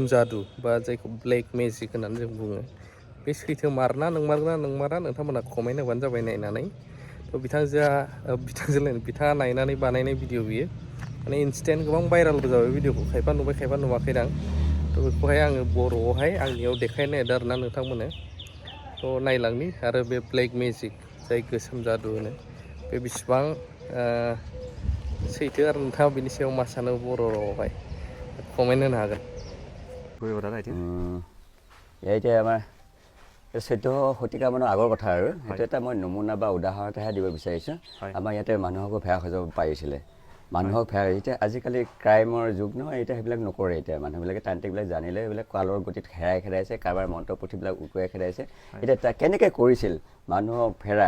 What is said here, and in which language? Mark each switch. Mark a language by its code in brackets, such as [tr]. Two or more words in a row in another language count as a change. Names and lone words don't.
[brx] जादु बा जायखौ [en] black magic [brx] होननानै जों बुङो बे सैथो मारना नंमारा नोंथांमोना कमेन्ट होबानो जाबाय नायनानै थ' बिथाङा नायनानै बानायनाय भिडिअ बियो माने इन्सटेन्ट गोबां भाइरालबो जाबाय भिडिअखौ खायफा नुबाय खायफा नुवाखैदां थ' बेखौहाय आङो बर'आवहाय आंनियाव देखायनो नागिरदों आरोना नोंथांमोननो थ' नायलांनि आरो बे [en] black magic [brx] जाय गोसोम जादु होनो बे बेसेबां सैथो आरो नोंथाङा बिनि सायाव मा सानो बर' रावआवहाय कमेन्ट होनो हागोन [as] এতিয়া আমাৰ 14 শতিকামানৰ আগৰ কথা আৰু সেইটো এটা মই নমুনা বা উদাহৰণ এটাহে দিব বিচাৰিছোঁ আমাৰ ইয়াতে মানুহকো ভেড়া সজাব পাৰিছিলে মানুহক ভেড়া এতিয়া আজিকালি ক্ৰাইমৰ যুগ নহয় এতিয়া সেইবিলাক নকৰে এতিয়া মানুহবিলাকে তান্ত্ৰিকবিলাক জানিলে এইবিলাক কালৰ গতিত খেৰাইছে কাৰোবাৰ মন্ত্ৰপুথিবিলাক উকুৱাই খেদাইছে এতিয়া কেনেকৈ কৰিছিল মানুহক ভেড়া